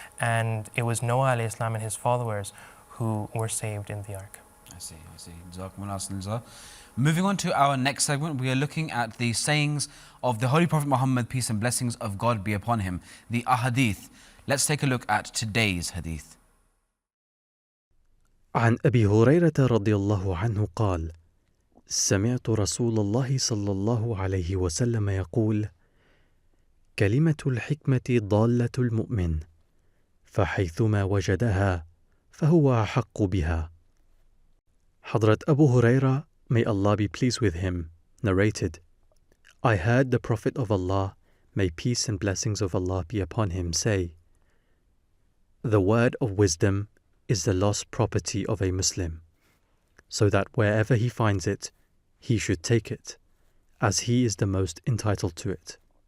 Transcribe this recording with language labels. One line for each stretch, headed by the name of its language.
English: And it was Noah alayhi salam and his followers who were saved in the ark. I see. Jazakumullah. Moving on to our next segment, we are looking at the sayings of the Holy Prophet Muhammad, peace and blessings of God be upon him, the ahadith. Let's take a look at today's hadith.
Arabic: عن أبي هريرة رضي الله عنه قال: سمعت رسول الله صلى الله عليه وسلم يقول: كلمة الحكمة ضالة المؤمن، فحيثما وجدها فهو أحق بها.
English: Hadrat Abu Huraira, may Allah be pleased with him, narrated, I heard the Prophet of Allah, may peace and blessings of Allah be upon him, say, the word of wisdom is the lost property of a Muslim, so that wherever he finds it, he should take it, as he is the most entitled to it.